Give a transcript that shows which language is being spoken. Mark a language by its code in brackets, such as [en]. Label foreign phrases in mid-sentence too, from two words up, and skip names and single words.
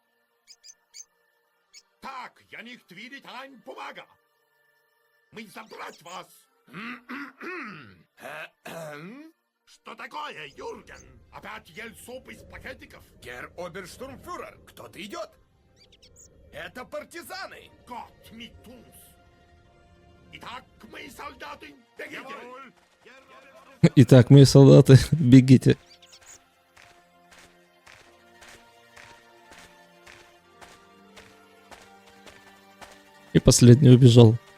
[ru] Так, я nicht видеть ein бумага! Мы забрать вас! Что такое, Юрген? Опять ел суп из пакетиков? Герр Оберштурмфюрер, кто-то идет. Это партизаны. [de] Gott mit uns! [ru] Итак, мы солдаты, бегите! Итак, мои солдаты, бегите. И последний убежал.